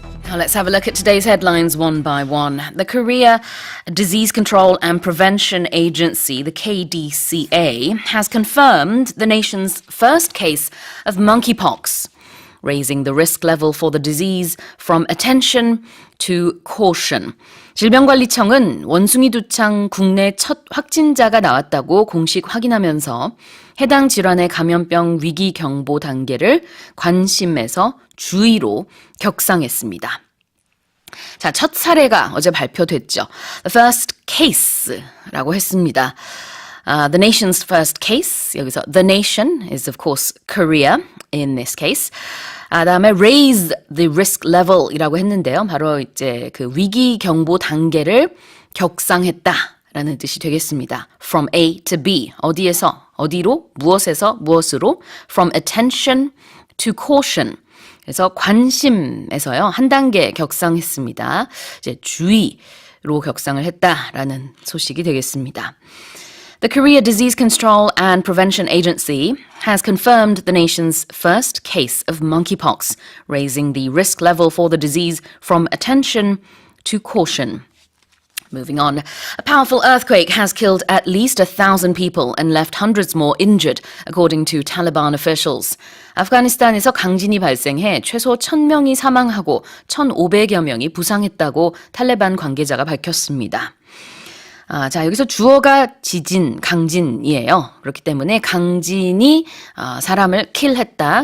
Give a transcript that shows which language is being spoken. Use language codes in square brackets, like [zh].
[en] Now let's have a look at today's headlines one by one. The Korea Disease Control and Prevention Agency, the KDCA, has confirmed the nation's first case of monkeypox, raising the risk level for the disease from attention to caution. [ko] 질병관리청은 원숭이 두창 국내 첫 확진자가 나왔다고 공식 확인하면서 해당 질환의 감염병 위기 경보 단계를 관심에서 주의로 격상했습니다. 자, 첫 사례가 어제 발표됐죠. [en] The first case [ko] 라고 했습니다. [en] The nation's first case, [ko] 여기서 [en] the nation is of course Korea in this case. [ko] 다음에 [en] raise the risk level [ko] 이라고 했는데요. 바로 이제 그 위기 경보 단계를 격상했다라는 뜻이 되겠습니다. [en] From A to B, [ko] 어디에서, 어디로, 무엇에서, 무엇으로, [en] from attention to caution. [ko] 그래서 관심에서요, 한 단계 격상했습니다. 이제 주의로 격상을 했다라는 소식이 되겠습니다. [en] The Korea Disease Control and Prevention Agency has confirmed the nation's first case of monkeypox, raising the risk level for the disease from attention to caution. Moving on, a powerful earthquake has killed at least 1,000 people and left hundreds more injured, according to Taliban officials. [ko] 아프가니스탄에서 강진이 발생해 최소 1,000명이 사망하고 1,500여 명이 부상했다고 탈레반 관계자가 밝혔습니다. 자, 여기서 주어가 지진, 강진이에요. 그렇기 때문에 강진이 사람을 킬했다.